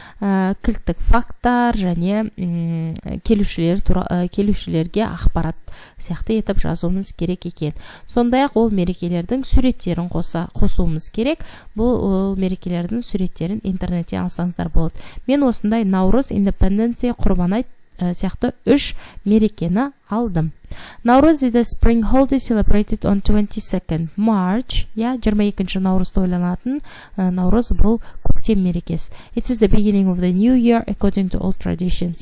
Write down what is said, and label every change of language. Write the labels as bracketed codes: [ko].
[kk] Кілттік факттар және келушілерге ақпарат сияқты етіп жазуымыз керек екен. Сондай-ақ ол мерекелердің суреттерін қосуымыз керек. Бұл мерекелердің суреттерін интернеттен алсаңыздар болады. Мен осындай Наурыз, Independence, Құрбан айт сияқты үш мерекені алдым. [en] Наурыз is the spring holiday celebrated on 22nd March. [kk] 22 наурызда ойланатын Наурыз бұл көктем мерекесі. [en] It is the beginning of the new year according to old traditions.